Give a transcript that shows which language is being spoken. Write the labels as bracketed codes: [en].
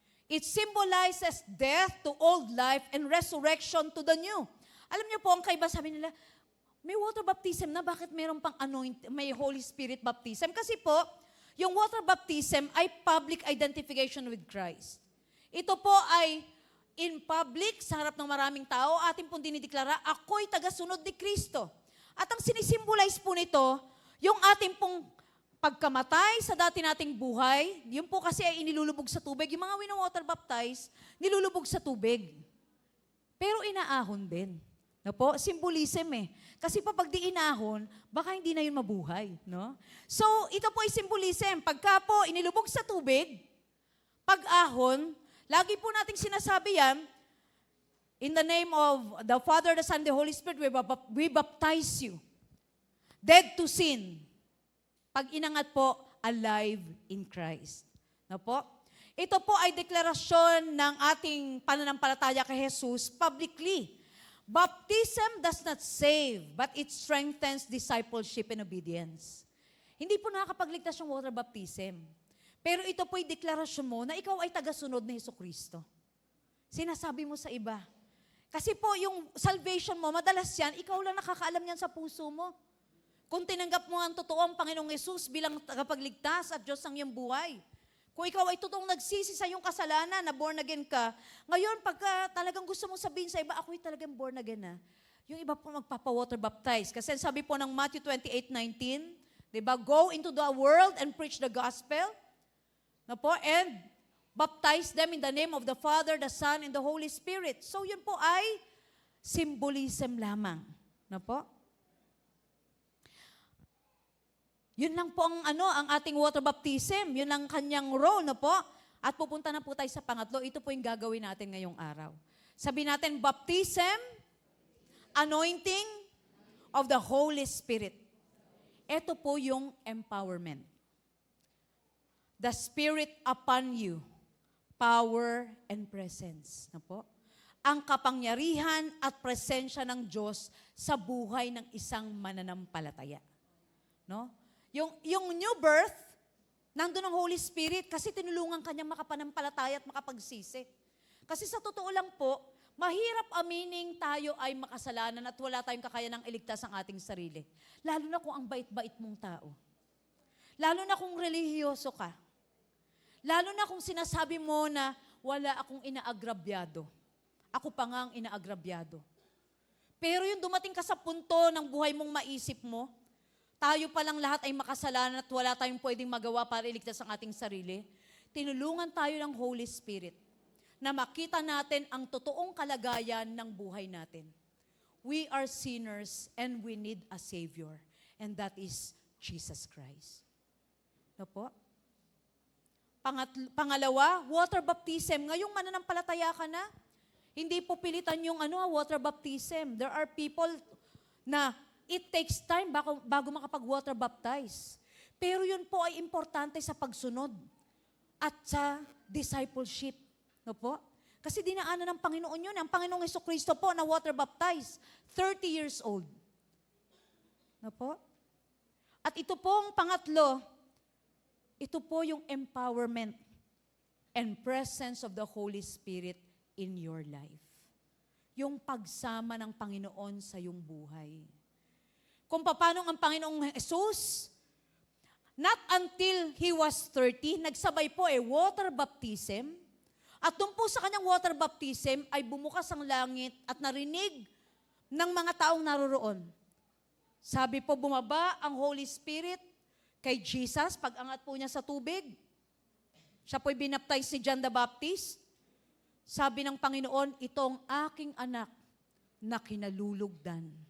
[en] It symbolizes death to old life and resurrection to the new. [tl] Alam niyo po, ang kaiba sabi nila, may water baptism na, bakit meron pang may Holy Spirit baptism? Kasi po, yung water baptism ay [en] public identification with Christ. [tl] Ito po ay [en] in public, [tl] sa harap ng maraming tao, ating pong dinideklara, ako'y tagasunod ni Kristo. At ang sinisimbolize po nito, yung ating pong pagkamatay sa dati nating buhay, yun po kasi ay inilulubog sa tubig. Yung mga wino-water baptize, nilulubog sa tubig. Pero inaahon din. No po? Symbolism eh. Kasi pag di inahon, baka hindi na yun mabuhay. No? [en] So, [tl] ito po ay [en] symbolism. [tl] Pagka po inilubog sa tubig, pag-ahon, lagi po nating sinasabi yan, [en] in the name of the Father, the Son, the Holy Spirit, we baptize you. Dead to sin. [tl] Pag inangat po, [en] alive in Christ. [tl] No po? Ito po ay deklarasyon ng ating pananampalataya kay Jesus publicly. [en] Baptism does not save, but it strengthens discipleship and obedience. [tl] Hindi po nakakapagligtas yung water baptism. Pero ito po ay deklarasyon mo na ikaw ay tagasunod ni Jesucristo. Sinasabi mo sa iba. Kasi po yung salvation mo, madalas yan, ikaw lang nakakaalam yan sa puso mo. Kung tinanggap mo ang totoong Panginoong Yesus bilang tagapagligtas at Diyos ang iyong buhay. Kung ikaw ay totoong nagsisi sa iyong kasalanan, na born again ka, ngayon pagka talagang gusto mong sabihin sa iba, ako'y talagang born again na, yung iba po magpapa-water baptize. Kasi sabi po ng [en] Matthew 28:19, [tl] diba, [en] go into the world and preach the gospel, [tl] na po, [en] and baptize them in the name of the Father, the Son, and the Holy Spirit. [tl] So yun po ay symbolism lamang. Na po? Yun lang po ang ating water baptism. Yun ang kanyang role, no po? At pupunta na po tayo sa pangatlo. Ito po yung gagawin natin ngayong araw. Sabi natin, [en] baptism, anointing of the Holy Spirit. [tl] Ito po yung empowerment. [en] The Spirit upon you, power and presence. [tl] No po? Ang kapangyarihan at presensya ng Diyos sa buhay ng isang mananampalataya. No? Yung new birth, nandun ang Holy Spirit kasi tinulungan kanyang makapanampalataya at makapagsisi. Kasi sa totoo lang po, mahirap amining tayo ay makasalanan at wala tayong kakayanang iligtas ang ating sarili. Lalo na kung ang bait-bait mong tao. Lalo na kung relihiyoso ka. Lalo na kung sinasabi mo na wala akong inaagrabyado. Ako pa nga ang inaagrabyado. Pero yung dumating ka sa punto ng buhay mong maisip mo, tayo pa lang lahat ay makasalanan at wala tayong pwedeng magawa para iligtas ang ating sarili, tinulungan tayo ng Holy Spirit na makita natin ang totoong kalagayan ng buhay natin. [en] We are sinners and we need a Savior. And that is Jesus Christ. [tl] No po? Pangalawa, water baptism. Ngayong mananampalataya ka na, hindi po pilitan yung water baptism. [en] There are people na it takes time [tl] bago makapag-water baptize. Pero yun po ay importante sa pagsunod at sa discipleship. No po? Kasi dinaanan ng Panginoon yun. Ang Panginoong Jesucristo po na water baptize, 30 years old. No po? At ito pong pangatlo, ito po yung [en] empowerment and presence of the Holy Spirit in your life. [tl] Yung pagsama ng Panginoon sa iyong buhay. Kung paano ang Panginoong Jesus, [en] not until He was 30, [tl] nagsabay po water baptism. At doon po sa kanyang water baptism ay bumukas ang langit at narinig ng mga taong naroroon. Sabi po, bumaba ang Holy Spirit kay Jesus, pag-angat po niya sa tubig. Siya po'y binaptize ni John the Baptist. Sabi ng Panginoon, itong aking anak na kinalulugdan.